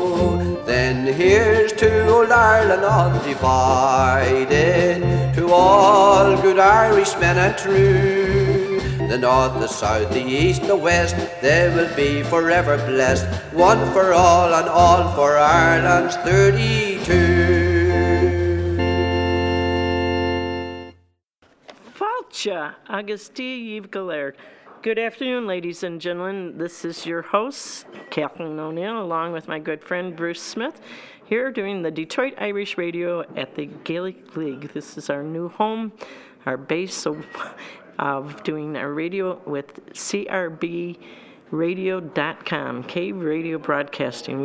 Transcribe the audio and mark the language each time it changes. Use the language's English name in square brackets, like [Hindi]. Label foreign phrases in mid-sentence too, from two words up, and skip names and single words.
[English] Then here's to old Ireland undivided, to all good Irishmen and true. The north, the south, the east, the west, they will be forever blessed, one for all and all for Ireland's 32. [Irish] Fáilte agus 𝐾𝐞𝐭𝐫𝐲. [English] Good afternoon, ladies and gentlemen. This is your host, Kathleen O'Neill, along with my good friend Bruce Smith, here doing the Detroit Irish Radio at the Gaelic League. This is our new home, our base of doing our radio with CRBradio.com, Cave Radio Broadcasting.